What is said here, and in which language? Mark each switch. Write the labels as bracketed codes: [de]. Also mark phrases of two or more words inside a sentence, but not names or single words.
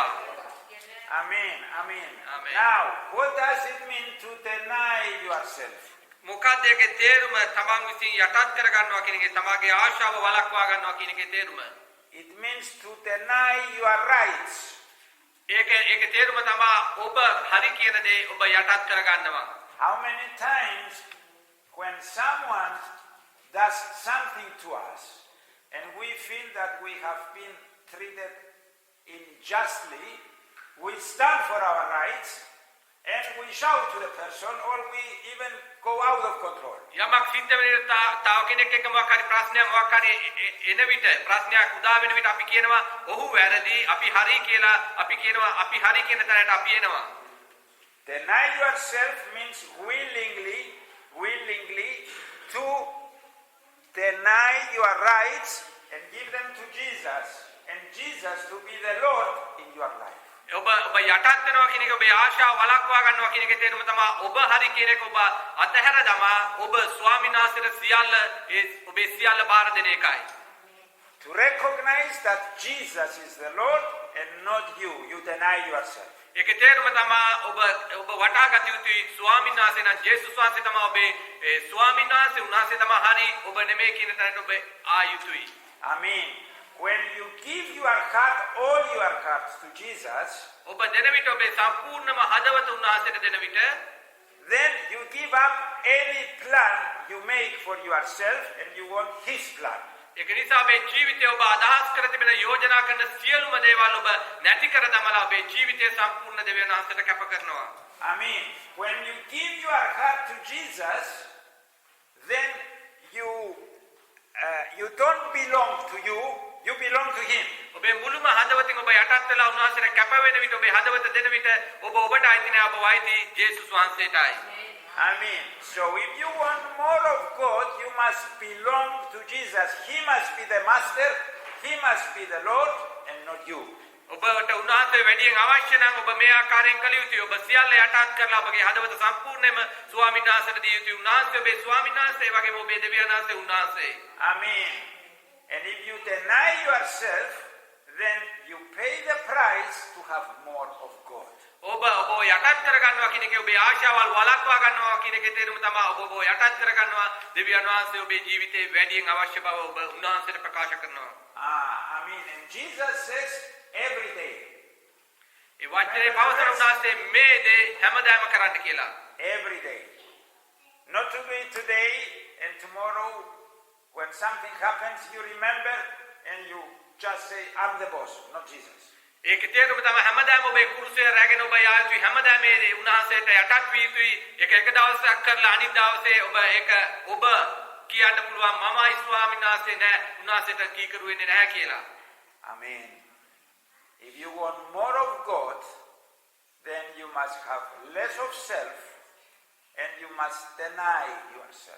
[en] Amen, amen. Amen. Now, what does it mean to deny yourself? [si] මොකක්ද ඒකේ තේරුම? තමන් විසින් යටත් කර ගන්නවා කියන එකේ තමාගේ ආශාව වළක්වා ගන්නවා කියන එකේ තේරුම. [en] It means to deny your rights. [si] ඒක තේරුම තමා ඔබ හරි කියන දේ ඔබ යටත් කරගන්නවා. [en] How many times when someone does something to us and we feel that we have been treated unjustly, we stand for our rights and we shout to the person, or we even go out of control. [si] යමක් සිද්ධ වෙන විට තව කෙනෙක් එක්ක මොකක් හරි ප්‍රශ්නයක් මොකක් හරි එන විට ප්‍රශ්නයක් උදා වෙන විට අපි කියනවා ඔහු වැරදි අපි හරි කියලා අපි කියනවා අපි හරි කියන තැනට අපි එනවා. [en] Deny yourself means willingly to deny your rights and give them to Jesus, and Jesus to be the Lord in your life. [si] ඔබ යටත් වෙනවා කියන එක ඔබේ ආශාව වළක්වා ගන්නවා කියන එකේ තේරුම තමයි ඔබ හරි කියන එක ඔබ අතහැර දමා ඔබ ස්වාමීන් වහන්සේට සියල්ල ඔබේ සියල්ල බාර දෙන එකයි. [en] To recognize that Jesus is the Lord and not you. You deny yourself. [si] ඒකේ තේරුම තමයි ඔබ වටහා ගත යුතුයි ස්වාමීන් වහන්සේ නම් ජේසුස් වහන්සේ තමයි ඔබේ ස්වාමීන් වහන්සේ උන්වහන්සේ තමයි හරි ඔබ නෙමෙයි කියන තැනට ඔබ ආ යුතුයි. [en] Amen. When you give your heart, all your heart to Jesus, [si] ඔබ දෙන විට ඔබේ සම්පූර්ණම හදවත උන්වහන්සේට දෙන විට [en] then you give up any plan you make for yourself and you want his plan. [si] ඒක නිසා ඔබේ ජීවිතය ඔබ අදහස් කර තිබෙන යෝජනා කරන සියලුම දේවල් ඔබ නැති කර දමලා ඔබේ ජීවිතය සම්පූර්ණ දෙවියන් වහන්සේට කැප කරනවා. [en] Amen. When you give your heart to Jesus, then you don't belong to you, you belong to him. [si] ඔබේ මුළුම හදවතින් ඔබ යටත් වෙලා උන්වහන්සේට කැප වෙන විට ඔබේ හදවත දෙන විට ඔබ ඔබට අයිති නෑ ඔබ වයිති ජේසුස් වහන්සේටයි. [en] Amen. So if you want more of God, you must belong to Jesus. He must be the master, he must be the Lord, and not you. [si] ඔබට උන්වහන්සේ වැඩියෙන් අවශ්‍ය නම් ඔබ මේ ආකාරයෙන් කළ යුතුයි. ඔබ සියල්ල යටත් කරලා ඔබගේ හදවත සම්පූර්ණයෙන්ම ස්වාමීන් වහන්සේට දී යුතුයි. උන්වහන්සේ ඔබේ ස්වාමීන් වහන්සේ වගේම ඔබේ දෙවියන් වහන්සේ උන්වහන්සේ. [en] Amen. And if you deny yourself, then you pay the price to have more of God. [si] ඔබ යටත් කර ගන්නවා කියන එකේ ඔබේ ආශාවල් වළක්වා ගන්නවා කියන එකේ තේරුම තමයි ඔබ යටත් කර ගන්නවා දෙවියන් වහන්සේ ඔබේ ජීවිතේ වැඩියෙන් අවශ්‍ය බව ඔබ උන්වහන්සේට ප්‍රකාශ කරනවා. [en] Amen. And Jesus says every day. [si] ඒ වචනේ පවසන උන්වහන්සේ මේ දේ හැමදාම කරන්න කියලා. [en] Every day. Not to be today and tomorrow when something happens you remember and you just say I'm the boss, not Jesus. [si] ඒක තේරුම තමයි හැමදාම ඔබේ කුරුසය රැගෙන ඔබ යා යුතුයි හැමදාම මේ උන්වහන්සේට යටත් විය යුතුයි. ඒක එක දවසක් කරලා අනිත් දවසේ ඔබ ඒක ඔබ කියන්න පුළුවන් මමයි ස්වාමීන් වහන්සේ නෑ උන්වහන්සේට කීකරු වෙන්නේ නැහැ කියලා. [en] Amen. If you want more of God, then you must have less of self and you must deny yourself.